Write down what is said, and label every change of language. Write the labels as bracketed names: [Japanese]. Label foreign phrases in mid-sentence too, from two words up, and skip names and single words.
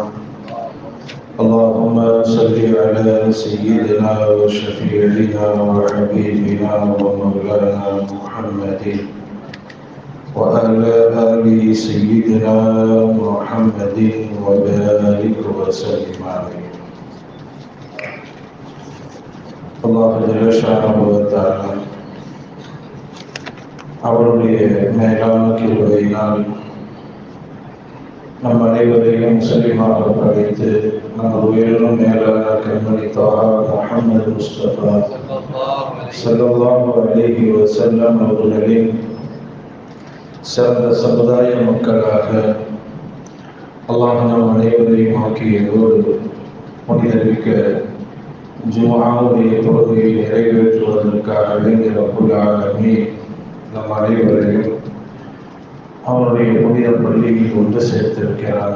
[Arabic] اللهم صل على سيدنا وشفيعنا وحبيبنا ومولانا محمد وعلى آل سيدنا محمد وبارك وسلم عليه. الله جل شأنه وتعالى [Tamil] அவருடைய மேலான கிருபையினால் நம் அனைவரையும் முஸ்லிமாக படைத்து நமது உயிரினும் மேலான கண்மணி தாஹா முஹம்மது முஸ்தபா [Arabic] صلى الله عليه وسلم [Tamil] அவர்களின் சிறந்த சமுதாய மக்களாக அல்லாஹ் நம் அனைவரையும் ஆக்கியதோடு புனிதமிக்க ஜும்ஆவுடைய தொழுகையை நிறைவேற்றுவதற்காக வேண்டிய [Arabic] رب العالمين [Tamil] நம் அனைவரையும் அவருடைய புனித பள்ளியில் கொண்டு சேர்த்திருக்கிறார்.